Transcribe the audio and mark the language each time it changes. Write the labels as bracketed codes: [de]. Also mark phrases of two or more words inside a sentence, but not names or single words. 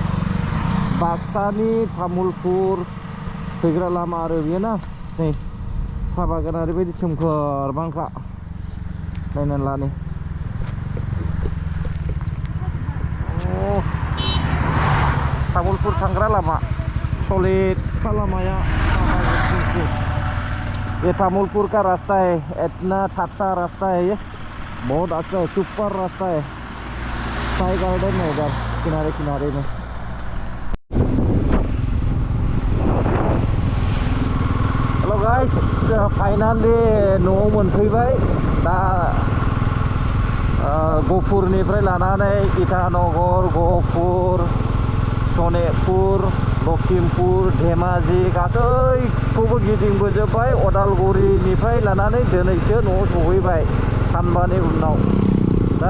[brx] बाक्सानि तामुलपुर फैग्रा लामा आरो बेयो ना नै साहा बागान ओरैबायदि सोमखोर बांखा नायनानै ला नै तामुलपुर थांग्रा लामा सलिड लामाया [hi] ये तामुलपुर का रास्ता है इतना ठाट्टा रास्ता है ये बहुत अच्छा है सुपर रास्ता है साई गार्डन है इधर किनारे किनारे में [en] hello guys [brx] फाइनाली न'आव मोनफैबाय दा गफुरनिफ्राय लानानै इटानगर गफुर सनितपुर लखिमपुर धेमाजि गासैखौबो गिदिंबोजोब्बाय अदालगुरिनिफ्राय लानानै दिनैसो न'आव सहैबाय सानबानि उनाव दा